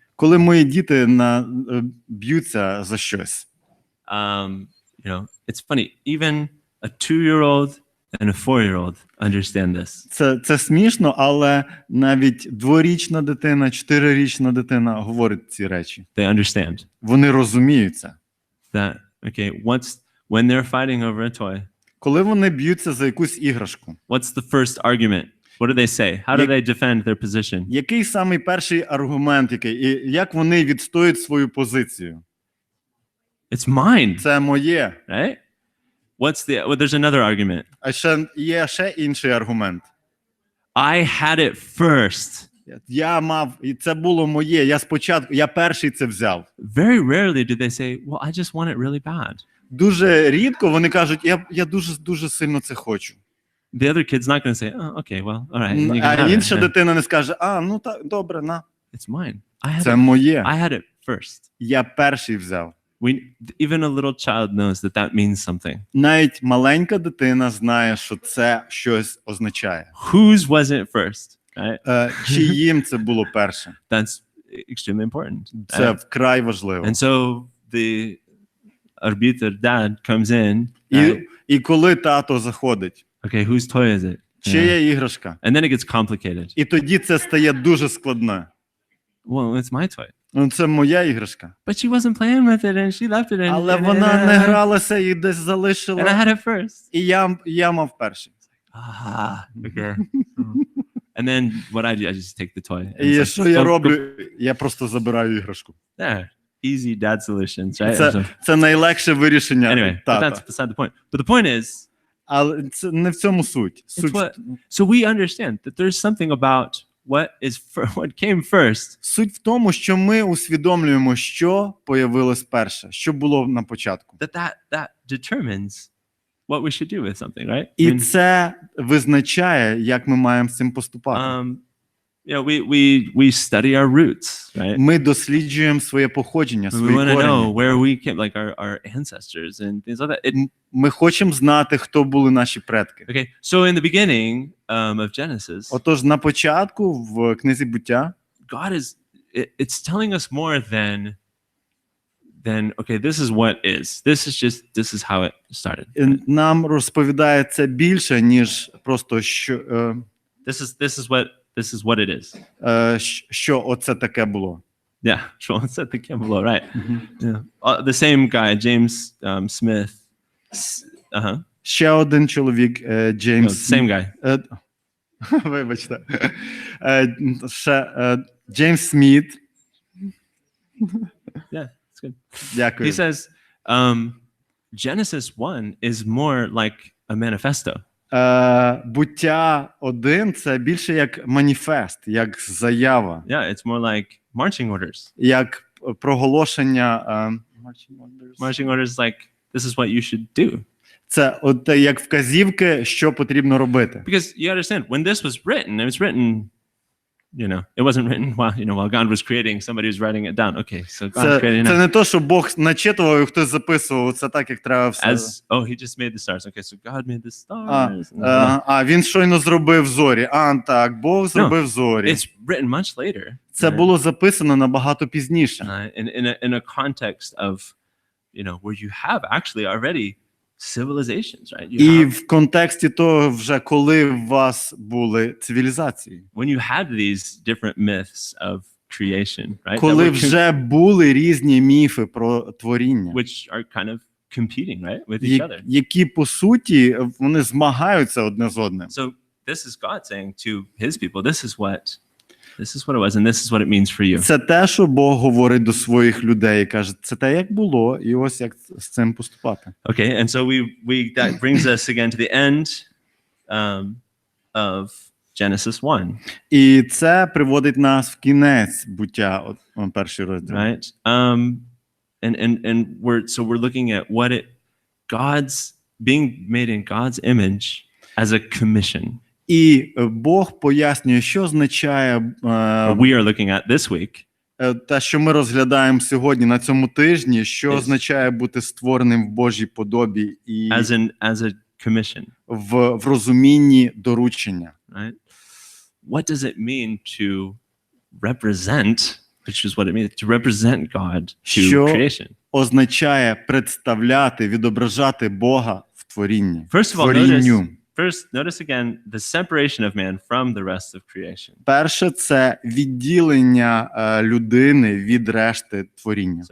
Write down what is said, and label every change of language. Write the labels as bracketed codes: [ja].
[uk] Коли мої діти б'ються за щось, [en] it's funny. Even a 2-year-old and a 4-year-old understand this. [uk] це смішно, але навіть 2-річна дитина, 4-річна дитина говорить ці речі. [en] They understand [uk] Вони розуміють це. [en] that. Okay, when they're fighting over a toy, [uk] Коли вони б'ються за якусь іграшку, [en] what's the first argument? What do they say? How do they defend their position? [uk] який самий перший аргумент, і як вони відстоюють свою позицію? [en] It's mine, [uk] Це моє. [en] right? There's another argument. [uk] А є ще інший аргумент. [en] I had it first. [uk] Я мав, і це було моє. Я перший це взяв. [en] Very rarely do they say, well, I just want it really bad. [uk] Дуже рідко вони кажуть, я дуже сильно це хочу. [en] The other kid's not going to say, oh, okay, well, all right. You can [uk] А [en] have [uk] інша [en] it. [uk] дитина не скаже, добре, на. [en] It's mine. [uk] Це моє. [en] I had it first. [uk] Я перший взяв. [en] even a little child knows that means something. [uk] Навіть маленька дитина знає, що це щось означає. [en] Whose was it first? Right? [uk] Чиїм це було перше? [en] That's extremely important. [uk] Це вкрай важливо. [en] And so the arbiter dad comes in. Right? [uk] І коли тато заходить, [en] Okay, whose toy is it? [uk] чия іграшка? [en] And then it gets complicated. [uk] І тоді це стає дуже складно. [en] Well, it's my toy. [uk] Ну, це моя іграшка. [en] But she wasn't playing with it and she left it. [uk] Але вона не гралася і десь залишила. [en] And I had it first. [uk] І я мав перший. [en] Okay. And then what I do, I just take the toy. [uk] І що я роблю? Я просто забираю іграшку. [en] There. Easy dad solutions, right? [uk] Це найлегше вирішення [en] Anyway, but [uk] тата. [en] that's beside the point. But the point is, [uk] Але це не в цьому суть. [en] so we understand that there's something about what came first. [uk] Суть в тому, що ми усвідомлюємо, що появилось перше, що було на початку. [en] That determines what we should do with something, right? [uk] І це визначає, як ми маємо з цим поступати. [en] We study our roots, right? [uk] Ми досліджуємо своє походження, [en] We [uk] свої [en] want to know where we came, like our ancestors and things like that. [uk] Ми хочемо знати, хто були наші предки. [en] Okay, so in the beginning of Genesis, [uk] Отож, на початку в книзі Буття [en] God it's telling us more than okay, this is what is. This is how it started. [uk] нам розповідає це більше, ніж просто що [en] This is what it is. [uk] Що оце таке було. [en] Yeah, sure. It's at the Campbell, right? Yeah. The same guy, James Smith. [uk] Ще один чоловік, Джеймс. [en] Same guy. [uk] Вибачте. Ще Джеймс Сміт. [en] Yeah, it's good. [uk] Дякую. [en] He says Genesis 1 is more like a manifesto. [uk] Буття 1 – це більше як маніфест, як заява. [en] Yeah, it's more like marching orders. [uk] Як проголошення [en] Marching orders like this is what you should do. [uk] Це от як вказівки, що потрібно робити. [en] Because you understand, when this was written, it was written, it wasn't written while God was creating, somebody was writing it down. Okay, so God's creating. [uk] Це не то, що Бог начитував і хтось записував, це так, як треба все. [en] He just made the stars. Okay, so God made the stars. [uk] Він щойно зробив зорі. Так, Бог зробив зорі. [en] It's written much later. [uk] Це було записано набагато пізніше. [en] In a context of, where you have actually already civilizations, right? [uk] І в контексті того, вже коли у вас були цивілізації. [en] When you had these different myths of creation, right? [uk] Коли вже були різні міфи про творіння. [en] Which are kind of competing, right, with each other. [uk] Які, по суті, вони змагаються одне з одним. [en] So this is God saying to his people, this is what it was, and this is what it means for you. [uk] Це те, що Бог говорить до своїх людей і каже, це те, як було, і ось як з цим поступати. [en] Okay, and so that brings us again to the end of Genesis 1. [uk] І це приводить нас в кінець буття, перший розділ. [en] Right? And we're looking at what God's being made in God's image as a commission. [uk] І Бог пояснює, що означає [en] we are looking at this week. [uk] Те, що ми розглядаємо сьогодні на цьому тижні, що означає бути створеним в Божій подобі і [en] as a commission. [uk] В розумінні доручення. [en] Right? What does it mean to represent, which is what it means, to represent God to creation? [uk] Означає представляти, відображати Бога в творінні. [en] First of all, notice again the separation of man from the rest of creation. [uk] Перше, це відділення людини від решти творіння.